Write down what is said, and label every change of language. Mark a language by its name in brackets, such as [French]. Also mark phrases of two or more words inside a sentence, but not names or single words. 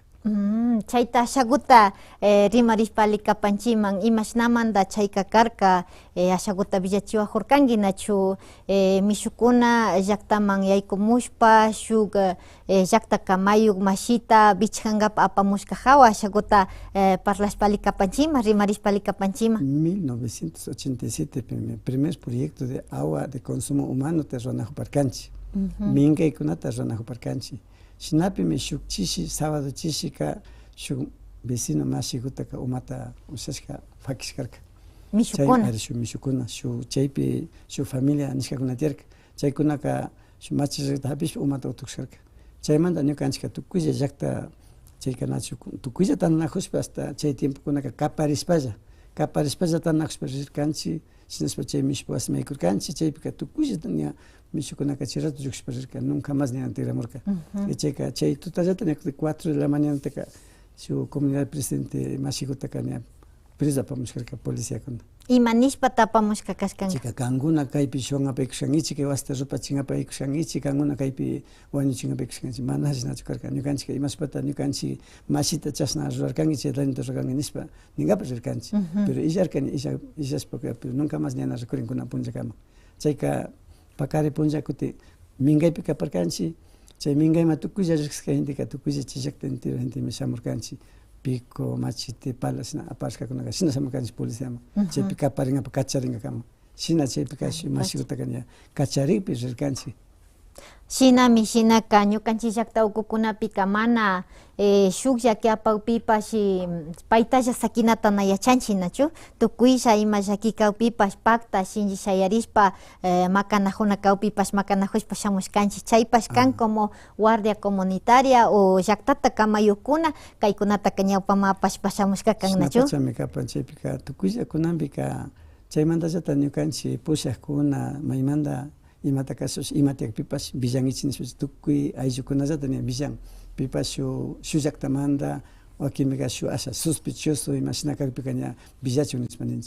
[Quechua] chayta ashakuta rimarishpali kapanchiman imashnamanta chayka karka ashakuta villachiwajurkanki nachu mishukuna llaqtaman yaykumushpa shuk llaqta kamayuk mashita bichkankapa apamushka hawa ashakuta parlashpali kapanchiman rimarishpali kapanchiman 1987 [Spanish] primer proyecto de agua de consumo humano [Quechua] te ruanajuparkanchik minkaykunata ruanajuparkanchik shinapimi shuk chishi sábado chishika shuk vecino mashikutaka umata ushashka fakishkarka shuk mishukuna shuk chaypi shuk familia nishkakuna tiyarka chaykunaka shuk machirrikta hapishpa umata utukushkarka chaymanta ñukanchika tukuylla llaqta chayka nachu tukuylla tandanakushpa hasta chay tiempokunaka kaparishpalla kaparishpa tan rirkanchi, shinaspa chay mishpa wasimaykurkanchi, chaypika tukullata ña mishukunaka chay rato lluqshpa rirka, [Spanish] nunca más [Quechua] ña antigramurka. Chayka chay tutallata ña 4 [Spanish] de la mañana [Quechua] taka shuk comunidad presidente mashikutaka ña presa apamushkarka policíakuna. Imanishpa tapamushka kashkan. Chika kankuna kaypi shunapaykushankichik, kay wasita rupachinapaykushankichik, kankuna kaypi wañuchinapaykushankichik, mana ashinachu karka. Ñukanchik imashpata ñukanchik mashita chashna rurarkanki, chay dañota rurarkanki nishpa ningapi rirkanchik. Pero illarkani illashpa, pero [Spanish] nunca más [Quechua] ñana rikurin punllakama. Chayka pakari punlla kuti mingaypi kaparkanchik, chay mingayma tukulla riqsisqa gentika, tukulla chay llaqta entero gentemi shamurkanchik. [Spanish] Pico, machete, pala, [Quechua] shina aparishkakunaqa shina shamurkanchik policiaman. Chaypi kaparingapi kacharingakama. Shina chaypika mashikutaka ña kacharikpi rirkanchik. Shinami shinaka ñukanchik llaqta ukukunapika mana shuk llaki apawpipash paytalla sakinata na yachanchik nachu, tukuylla ima llaki kawpipash pakta shinchi shayarishpa makanajuna kawpipash makanajushpa shamushkanchik, chaypash kan [Spanish] como guardia comunitaria o [Quechua] llaqtata kamayukkuna kaykunataka ñawpama apashpa shamushka kan nachu. Shinapachami kapan chaypika tukuylla kunanpika chaymantallata ñukanchik pushaqkuna maymanta imata kasush imatiak pipash villanchik nispash tukuy ayllukunallata ña villan pipash shuk llaqtamanta wakinmika shuk asha sospechoso ima shina kakpika ña villachun nispa ninchik.